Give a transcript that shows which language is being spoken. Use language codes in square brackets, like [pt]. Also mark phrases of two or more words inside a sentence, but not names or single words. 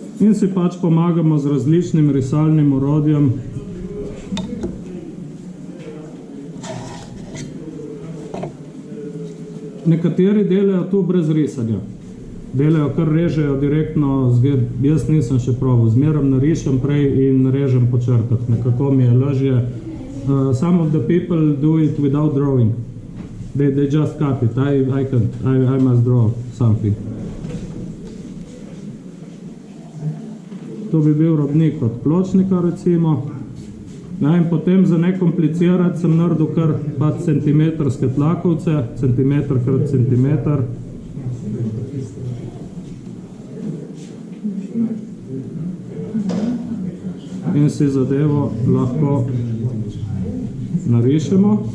[sl] In si pač pomagamo z različnim risalnim orodjem. Nekateri delajo tu brez risanja. Delajo, kar režejo direktno, jaz nisem še probal, zmeram narišem prej in režem po črtah, nekako mi je lažje. [en] Some of the people do it without drawing. They just cut it. I must draw something. [sl] To bi bil robnik od pločnika, recimo. Ja, in potem za nekomplicirati sem naredil kar centimetrske tlakovce, centimeter krat centimeter. In si zadevo lahko narišemo.